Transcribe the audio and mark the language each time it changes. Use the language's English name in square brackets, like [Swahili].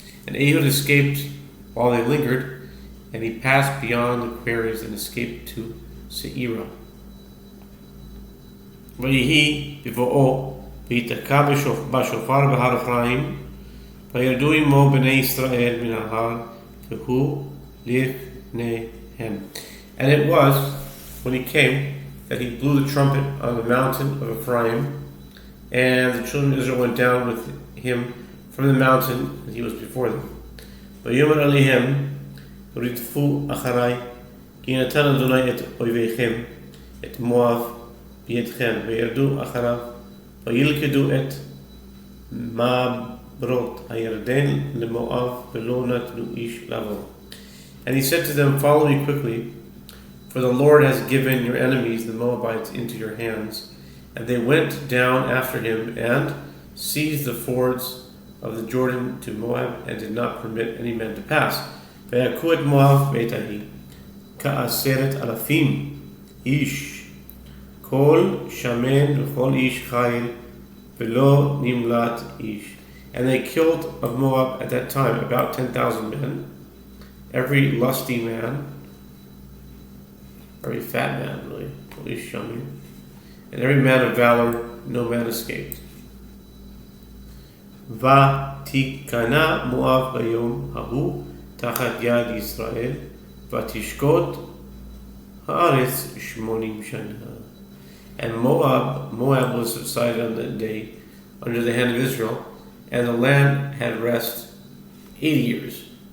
[English] And Ehud escaped while they lingered, and he passed beyond the quarries and escaped to Seira. [Hebrew] ויהי בבואו ויתקע בשופר בהר אפרים, וירדו עמו בני ישראל מן ההר, והוא לפניהם. [English] And it was when he came that he blew the trumpet on the mountain of Ephraim, and the children of Israel went down with him from the mountain, and he was before them. [Hebrew] ויאמר עליהם, רדפו אחרי, כי נתן אדוני את אויביכם, את מואב בידכם, וירדו אחריו, וילכדו את מעברות הירדן למואב, ולא נתנו איש לבוא. [English] And he said to them, follow me quickly, for the Lord has given your enemies, the Moabites, into your hands. And they went down after him and seized the fords of the Jordan to Moab, and did not permit any man to pass. [Hebrew] ויכו את מואב בעת ההיא, כ10,000 איש, כל שמן וכל איש חיל, ולא נמלט איש. [English] And they killed of Moab at that time about 10,000 men, every lusty man, very fat man, really, at least Shamin, and every man of valor, no man escaped. [Hebrew] ותיכנע מואב ביום ההוא תחת יד ישראל, ותשקוט הארץ 80 shana. [English] And Moab was subsided on that day under the hand of Israel, and the land had rest 80 years.